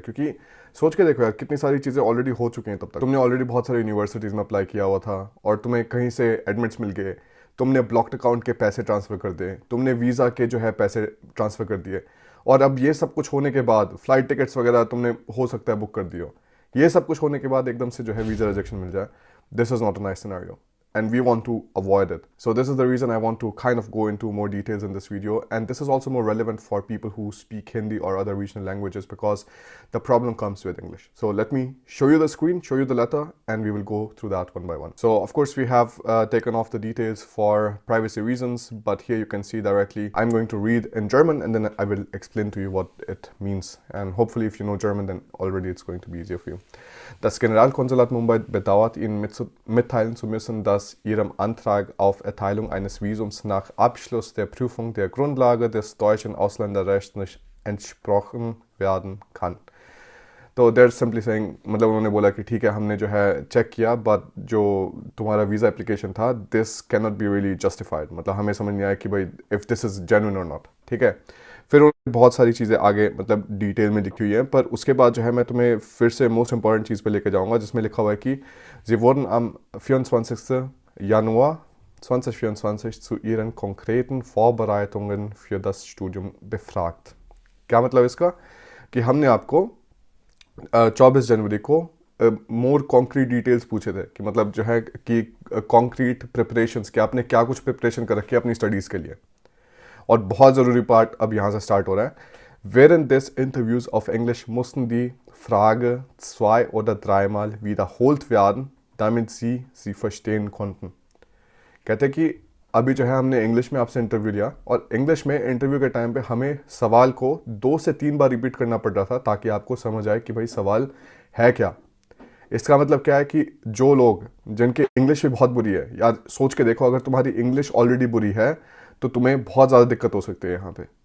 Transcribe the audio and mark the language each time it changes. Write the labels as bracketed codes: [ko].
[hi] क्योंकि सोच के देखो यार कितनी सारी चीज़ें ऑलरेडी हो चुकी हैं। तब तक तुमने ऑलरेडी बहुत सारी यूनिवर्सिटीज़ में अप्लाई किया हुआ था और तुम्हें कहीं से एडमिट्स मिल गए, तुमने ब्लॉक्ड अकाउंट के पैसे ट्रांसफ़र कर दिए, तुमने वीज़ा के जो है पैसे ट्रांसफ़र कर दिए, और अब ये सब कुछ होने के बाद फ़्लाइट टिकट्स वगैरह तुमने हो सकता है बुक कर दियो। ये सब कुछ होने के बाद एकदम से जो है वीज़ा रिजेक्शन मिल जाए, [en] This is not a nice scenario and we want to avoid it. So this is the reason I want to kind of go into more details in this video, and this is also more relevant for people who speak Hindi or other regional languages because the problem comes with English. So let me show you the screen, show you the letter, and we will go through that one by one. So of course we have taken off the details for privacy reasons, but here you can see directly I'm going to read in German and then I will explain to you what it means, and hopefully if you know German then already it's going to be easier for you. [de] Das Generalkonsulat Mumbai bedauert Ihnen mitteilen zu müssen, dass Ihrem Antrag auf Erteilung eines Visums nach Abschluss der Prüfung der Grundlage des deutschen Ausländerrechts nicht entsprochen werden kann. [en] तो they're simply saying, [hi] मतलब उन्होंने बोला कि ठीक है हमने जो है चेक किया बट जो तुम्हारा वीज़ा एप्लीकेशन था [en] this can not be really justified, [hi] मतलब हमें समझ नहीं आया कि भाई [en] if this is genuine [hi] और नॉट। ठीक है, फिर उन्होंने बहुत सारी चीज़ें आगे मतलब डिटेल में लिखी हुई है, पर उसके बाद जो है मैं तुम्हें फिर से मोस्ट इंपॉर्टेंट चीज़ पे लेके जाऊंगा जिसमें लिखा हुआ है कि [de] Sie wurden am 24. Januar 2024 zu Ihren konkreten Vorbereitungen für das Studium befragt। [hi] क्या मतलब इसका कि हमने आपको 24 जनवरी को [en] more concrete details [hi] पूछे थे कि मतलब जो है कि कॉन्क्रीट प्रिपरेशंस कि आपने क्या कुछ प्रिपरेशन कर रखी है अपनी स्टडीज़ के लिए। और बहुत ज़रूरी पार्ट अब यहाँ से स्टार्ट हो रहा है। [de] Während des Interviews auf Englisch mussten die Frage 2 oder 3-mal wiederholt werden, damit sie verstehen konnten। [hi] कहते हैं कि अभी जो है हमने इंग्लिश में आपसे इंटरव्यू लिया और इंग्लिश में इंटरव्यू के टाइम पे हमें सवाल को 2 से 3 बार रिपीट करना पड़ रहा था ताकि आपको समझ आए कि भाई सवाल है क्या। इसका मतलब क्या है कि जो लोग जिनकी इंग्लिश भी बहुत बुरी है, यार सोच के देखो अगर तुम्हारी इंग्लिश ऑलरेडी बुरी है तो तुम्हें बहुत ज़्यादा दिक्कत हो सकती है यहाँ पे।